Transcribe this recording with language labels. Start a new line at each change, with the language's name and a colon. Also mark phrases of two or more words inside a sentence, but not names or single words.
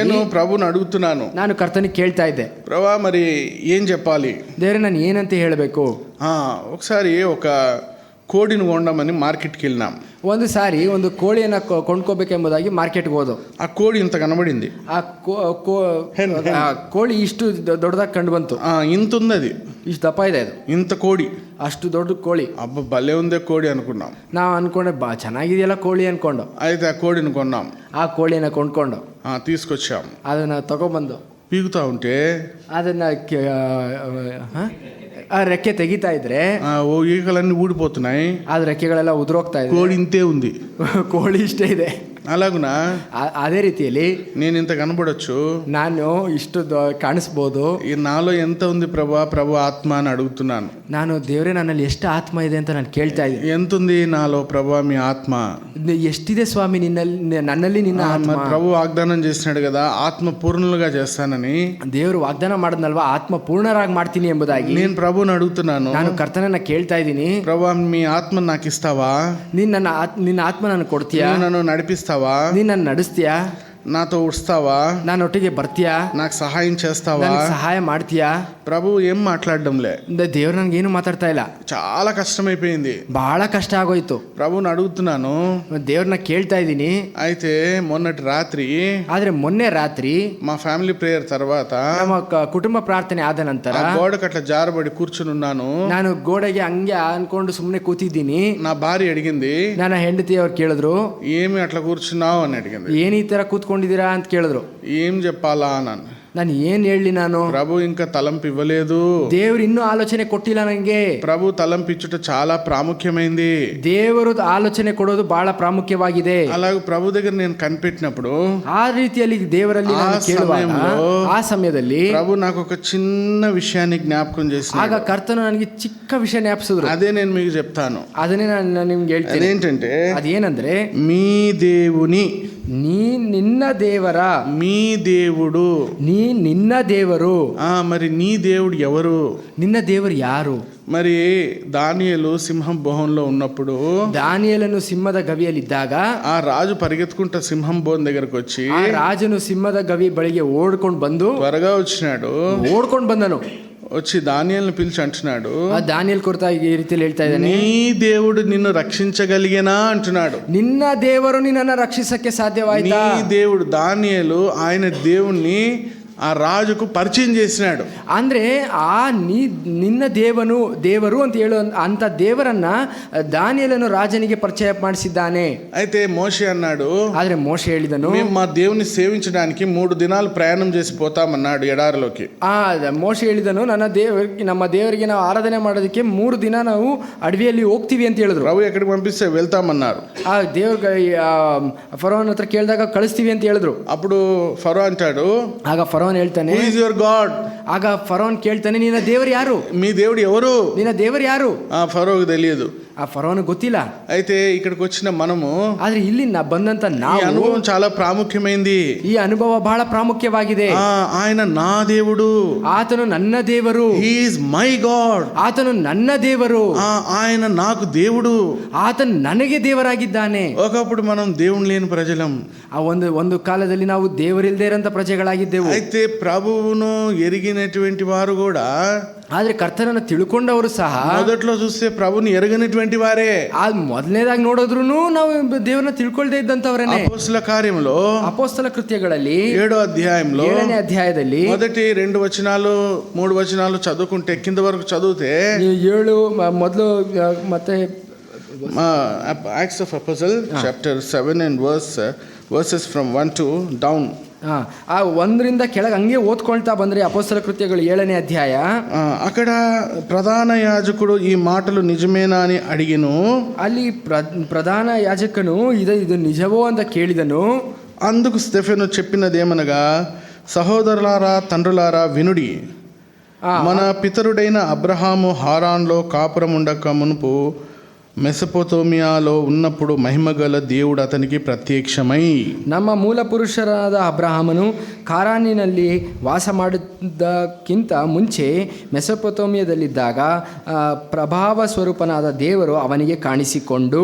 Telugu: నేను ప్రభుని అడుగుతున్నాను,
Kannada: ನಾನು ಕರ್ತನಿಗೆ ಕೇಳ್ತಾ ಇದ್ದೆ,
Telugu: ప్రభా మరి ఏం చెప్పాలి,
Kannada: ದೇವರೇ ನಾನು ಏನಂತ ಹೇಳಬೇಕು.
Telugu: ఒకసారి ఒక కోడిని కొండమని మార్కెట్కి వెళ్ళినాం.
Kannada: ಒಂದು ಸಾರಿ ಒಂದು ಕೋಳಿಯನ್ನು ಕೊಂಡ್ಕೋಬೇಕೆಂಬುದಾಗಿ ಮಾರ್ಕೆಟ್ಗೆ ಹೋದು.
Telugu: ఆ కోడి ఇంత కనబడింది,
Kannada: ಆ ಕೋಳಿ ಇಷ್ಟು ದೊಡ್ಡದಾಗಿ ಕಂಡು ಬಂತು.
Telugu: ఇంత ఉంది, అది
Kannada: ಇಷ್ಟು ದಪ್ಪ ಇದೆ, ಅದು
Telugu: ఇంత కోడి,
Kannada: ಅಷ್ಟು ದೊಡ್ಡ ಕೋಳಿ.
Telugu: అబ్బ భలే ఉందే కోడి అనుకున్నాం.
Kannada: ನಾವು ಅನ್ಕೊಂಡೆ ಚೆನ್ನಾಗಿದೆಯಲ್ಲ ಕೋಳಿ ಅನ್ಕೊಂಡು
Telugu: అయితే ఆ కోడిని కొన్నాం,
Kannada: ಆ ಕೋಳಿಯನ್ನು ಕೊಂಡ್ಕೊಂಡು
Telugu: తీసుకొచ్చాం.
Kannada: ಅದನ್ನ ತಗೊಬಂದು
Telugu: పీకుతా ఉంటే
Kannada: ಅದನ್ನ ಆ ರೆಕ್ಕೆ ತೆಗಿತಾ ಇದ್ರೆ
Telugu: ఓ ఈకలన్నీ ఊడిపోతున్నాయి,
Kannada: ಆ ರೆಕ್ಕೆಗಳೆಲ್ಲ ಉದುರೋಗ್ತಾ ಇದೆ.
Telugu: కోడి ఇంతే ఉంది,
Kannada: ಕೋಳಿ ಇಷ್ಟೇ ಇದೆ.
Telugu: అలాగునా
Kannada: ಅದೇ ರೀತಿಯಲ್ಲಿ
Telugu: నేను ఇంత కనబడొచ్చు,
Kannada: ನಾನು ಇಷ್ಟು ಕಾಣಿಸ್ಬೋದು.
Telugu: ఈ నాలో ఎంత ఉంది ప్రభా, ప్రభు ఆత్మ అని అడుగుతున్నాను.
Kannada: ನಾನು ದೇವರೇ ನನ್ನಲ್ಲಿ ಎಷ್ಟು ಆತ್ಮ ಇದೆ ಅಂತ ನಾನು ಕೇಳ್ತಾ ಇದ್ದೀನಿ.
Telugu: ఎంత ఉంది నాలో ప్రభా మీ ఆత్మ,
Kannada: ಎಷ್ಟಿದೆ ಸ್ವಾಮಿ ನನ್ನಲ್ಲಿ ನಿನ್ನ ಆತ್ಮ.
Telugu: ప్రభు వాగ్దానం చేసినాడు కదా ఆత్మ పూర్ణులుగా చేస్తానని.
Kannada: ದೇವರು ವಾಗ್ದಾನ ಮಾಡದ್ನಲ್ವಾ, ಆತ್ಮ ಪೂರ್ಣರಾಗಿ ಮಾಡ್ತೀನಿ ಎಂಬುದಾಗಿ.
Telugu: నేను ప్రభుని అడుగుతున్నాను,
Kannada: ನಾನು ಕರ್ತನನ್ನ ಕೇಳ್ತಾ ಇದ್ದೀನಿ,
Telugu: ప్రభా మీ ఆత్మ నాకు ఇస్తావా,
Kannada: ನಿನ್ನ ಆತ್ಮ ನಾನು ಕೊಡ್ತೀಯಾ,
Telugu: నన్ను నడిపిస్తావా,
Kannada: ನೀನ್ ನನ್ನ ನಡೆಸ್ತೀಯಾ,
Telugu: నాతో ఉడుస్తావా,
Kannada: ನಾನೊಟ್ಟಿಗೆ ಬರ್ತೀಯಾ,
Telugu: నాకు సహాయం చేస్తావా,
Kannada: ಸಹಾಯ ಮಾಡ್ತೀಯಾ.
Telugu: ప్రభు ఏం మాట్లాడడంలే,
Kannada: ದೇವ್ರು ನನ್ಗೇನು ಮಾತಾಡ್ತಾ ಇಲ್ಲ.
Telugu: చాలా కష్టమైపోయింది,
Kannada: ಬಹಳ ಕಷ್ಟ ಆಗೋಯ್ತು.
Telugu: ప్రభుని అడుగుతున్నాను,
Kannada: ದೇವ್ರನ್ನ ಕೇಳ್ತಾ ಇದ್ದೀನಿ.
Telugu: అయితే మొన్నటి రాత్రి,
Kannada: ಆದ್ರೆ ಮೊನ್ನೆ ರಾತ್ರಿ
Telugu: మా
English: family prayer
Telugu: తర్వాత
Kannada: ನಮ್ಮ ಕುಟುಂಬ ಪ್ರಾರ್ಥನೆ ಆದ ನಂತರ
Telugu: గోడకు అట్లా జారబడి కూర్చుని ఉన్నాను.
Kannada: ನಾನು ಗೋಡೆಗೆ ಹಂಗೆ ಅನ್ಕೊಂಡು ಸುಮ್ಮನೆ ಕೂತಿದ್ದೀನಿ.
Telugu: నా భార్య అడిగింది,
Kannada: ನನ್ನ ಹೆಂಡತಿ ಅವ್ರು ಕೇಳಿದ್ರು,
Telugu: ఏమి అట్లా కూర్చున్నావు అని అడిగింది.
Kannada: ಏನ್ ಈ ತರ ಕೂತ್ಕೊಂಡಿದ್ದೀರಾ ಅಂತ ಕೇಳಿದ್ರು.
Telugu: ఏం చెప్పాలా అన్నాను.
Kannada: ನಾನು ಏನ್ ಹೇಳಿ, ನಾನು
Telugu: ప్రభు ఇంకా తలంపు ఇవ్వలేదు,
Kannada: ದೇವ್ರು ಇನ್ನೂ ಆಲೋಚನೆ ಕೊಟ್ಟಿಲ್ಲ ನಂಗೆ.
Telugu: ప్రభు తలంపు ఇచ్చుట చాలా ప్రాముఖ్యమైంది.
Kannada: ದೇವರು ಆಲೋಚನೆ ಕೊಡೋದು ಬಹಳ ಪ್ರಾಮುಖ್ಯವಾಗಿದೆ.
Telugu: అలాగే ప్రభు దగ్గర నేను కనిపెట్టినప్పుడు,
Kannada: ಆ ರೀತಿಯಲ್ಲಿ ದೇವರಲ್ಲಿ ನಾನು ಕೇಳುವಾಗ ಆ ಸಮಯದಲ್ಲಿ
Telugu: ప్రభు నాకు ఒక చిన్న విషయాన్ని జ్ఞాపకం చేసి,
Kannada: ಆಗ ಕರ್ತನು ನನಗೆ ಚಿಕ್ಕ ವಿಷಯ ಜ್ಞಾಪಿಸಿದ್ರು.
Telugu: అదే నేను మీకు చెప్తాను.
Kannada: ಅದನ್ನೇ ನಾನು ನಿಮ್ಗೆ ಹೇಳ್ತೀನಿ.
Telugu: అదేంటంటే,
Kannada: ಅದೇನಂದ್ರೆ,
Telugu: మీ దేవుని
Kannada: ನೀ ನಿನ್ನ దేవర
Telugu: మీ దేవుడు.
Kannada: ನೀ ನಿನ್ನ ದೇವರು.
Telugu: మరి నీ దేవుడు ఎవరు?
Kannada: ನಿನ್ನ ದೇವರು ಯಾರು?
Telugu: మరి దానియేలు సింహం బోహంలో ఉన్నప్పుడు
Kannada: ದಾನಿಯೇಲನು ಸಿಂಹದ ಗವಿಯಲ್ಲಿದ್ದಾಗ
Telugu: ఆ రాజు పరిగెత్తుకుంటా సింహం బోన్ దగ్గరకు వచ్చి
Kannada: ಆ ರಾಜನು ಸಿಂಹದ ಗವಿ ಬಳಿಗೆ ಓಡ್ಕೊಂಡು ಬಂದು
Telugu: త్వరగా వచ్చినాడు.
Kannada: ಓಡ್ಕೊಂಡು ಬಂದನು.
Telugu: వచ్చి దానియేలుని పిలిచి అంటున్నాడు,
Kannada: ಆ ದಾನಿಯೇಲ್ ಕುರಿತ ಈ ರೀತಿಯಲ್ಲಿ ಹೇಳ್ತಾ ಇದ್ದಾನೆ,
Telugu: నీ దేవుడు నిన్ను రక్షించగలిగేనా అంటున్నాడు.
Kannada: ನಿನ್ನ ದೇವರು ನಿನ್ನನ್ನು ರಕ್ಷಿಸಕ್ಕೆ ಸಾಧ್ಯವಾಯ್ತಾ?
Telugu: నీ దేవుడు. దానియేలు ఆయన దేవుణ్ణి ఆ రాజుకు పరిచయం చేసినాడు.
Kannada: ಅಂದ್ರೆ ನಿನ್ನ ದೇವರು ಅಂತ ಹೇಳು ಅಂತ ದೇವರನ್ನ ದಾನಿಯೇಲನು ರಾಜನಿಗೆ ಪರಿಚಯ ಮಾಡಿಸಿದ್ದಾನೆ.
Telugu: అయితే మోషే అన్నాడు,
Kannada: ಆದ್ರೆ ಮೋಶೆ ಹೇಳಿದನು,
Telugu: మేము మా దేవుని సేవించడానికి 3 దినాలు ప్రయాణం చేసి పోతామన్నాడు ఎడారిలోకి.
Kannada: ಮೋಶೆ ಹೇಳಿದನು, ನಮ್ಮ ದೇವರಿಗೆ ನಾವು ಆರಾಧನೆ ಮಾಡೋದಕ್ಕೆ 3 ದಿನ ನಾವು ಅಡವಿಯಲ್ಲಿ ಹೋಗ್ತೀವಿ ಅಂತ ಹೇಳಿದ್ರು.
Telugu: ప్రభు ఎక్కడికి పంపిస్తే వెళ్తామన్నారు.
Kannada: ಆ ದೇವ್ರ ಫರೋನ್ ಹತ್ರ ಕೇಳಿದಾಗ ಕಳಿಸ್ತೀವಿ ಅಂತ ಹೇಳಿದ್ರು.
Telugu: అప్పుడు ఫరో అంటాడు,
Kannada: ಆಗ ಫರೋನ್ ಹೇಳ್ತಾನೆ,
English: Who is your God?
Kannada: ಆಗ ಫರೋನ್ ಕೇಳ್ತಾನೆ, ನಿನ್ನ ದೇವರು ಯಾರು?
Telugu: మీ దేవుడు ఎవరు?
Kannada: ನಿನ್ನ ದೇವರು ಯಾರು?
Telugu: ఫరోకు తెలియదు.
Kannada: ಆ ಫರೋನ್ ಗೊತ್ತಿಲ್ಲ.
Telugu: అయితే ఇక్కడికి వచ్చిన మనము
Kannada: ಆದ್ರೆ ಇಲ್ಲಿ ಬಂದಂತ
Telugu: ఈ
Kannada: ನಾವು
Telugu: అనుభవం చాలా ప్రాముఖ్యమైంది.
Kannada: ಈ ಅನುಭವ ಬಹಳ ಪ್ರಾಮುಖ್ಯವಾಗಿದೆ.
Telugu: ఆయన నా దేవుడు,
Kannada: ಆತನು ನನ್ನ ದೇವರು.
English: He is my God.
Kannada: ಆತನು ನನ್ನ ದೇವರು.
Telugu: ఆయన నాకు దేవుడు.
Kannada: ಆತನು ನನಗೆ ದೇವರಾಗಿದ್ದಾನೆ.
Telugu: ఒకప్పుడు మనం దేవుని లేని ప్రజలం.
Kannada: ಆ ಒಂದು ಕಾಲದಲ್ಲಿ ನಾವು ದೇವರಿಲ್ಲದೆ ಇರಂತ ಪ್ರಜೆಗಳಾಗಿದ್ದೆವು.
Telugu: అయితే ప్రభువును ఎరిగినటువంటి వారు కూడా,
Kannada: ಆದ್ರೆ ಕರ್ತನನ್ನು ತಿಳ್ಕೊಂಡವರು ಸಹ
Telugu: మొదట్లో చూస్తే ప్రభుని ఎరగనటువంటి వారే.
Kannada: ಮೊದಲನೇದಾಗಿ ನೋಡಿದ್ರು ನಾವು ದೇವರನ್ನ ತಿಳ್ಕೊಳ್ದೇ ಇದ್ದಂತವರೇ.
Telugu: అపోస్తల కార్యంలో
Kannada: ಅಪೊಸ್ತಲ ಕೃತ್ಯಗಳಲ್ಲಿ
Telugu: 7వ అధ్యాయంలో
Kannada: 7ನೇ ಅಧ್ಯಾಯದಲ್ಲಿ
Telugu: మొదటి 2 వచనాలు 3 వచనాలు చదువుకుంటే కింద వరకు చదివితే
Kannada: 7 ಮೊದಲು ಮತ್ತೆ
English: Acts of Apostle chapter 7 and verses from 1 to down.
Kannada: ಆ 1ರಿಂದ ಕೆಳಗೆ ಹಂಗೆ ಓದ್ಕೊಳ್ತಾ ಬಂದ್ರೆ ಅಪೊಸ್ತಲ ಕೃತ್ಯಗಳು 7ನೇ ಅಧ್ಯಾಯ.
Telugu: అక్కడ ప్రధాన యాజకుడు ఈ మాటలు నిజమేనా అని అడిగిను.
Kannada: ಅಲ್ಲಿ ಪ್ರಧಾನ ಯಾಜಕನು ಇದು ನಿಜವೋ ಅಂತ ಕೇಳಿದನು.
Telugu: అందుకు స్టెఫెను చెప్పినదేమనగా, సహోదరులారా తండ్రులారా వినుడి. మన పితరుడైన అబ్రహాము హారాన్లో కాపురం ఉండక మునుపు ಮೆಸೊಪೊತಾಮಿಯಾలో ఉన్నప్పుడు మహిమగల దేవుడు అతనికి ప్రత్యక్షమై,
Kannada: ನಮ್ಮ ಮೂಲ ಪುರುಷರಾದ ಅಬ್ರಹಾಮನು ಕಾರಾನಿನಲ್ಲಿ ವಾಸ ಮಾಡಿದ್ದಕ್ಕಿಂತ ಮುಂಚೆ ಮೆಸೊಪೊತಾಮಿಯಾದಲ್ಲಿದ್ದಾಗ ಪ್ರಭಾವ ಸ್ವರೂಪನಾದ ದೇವರು ಅವನಿಗೆ ಕಾಣಿಸಿಕೊಂಡು.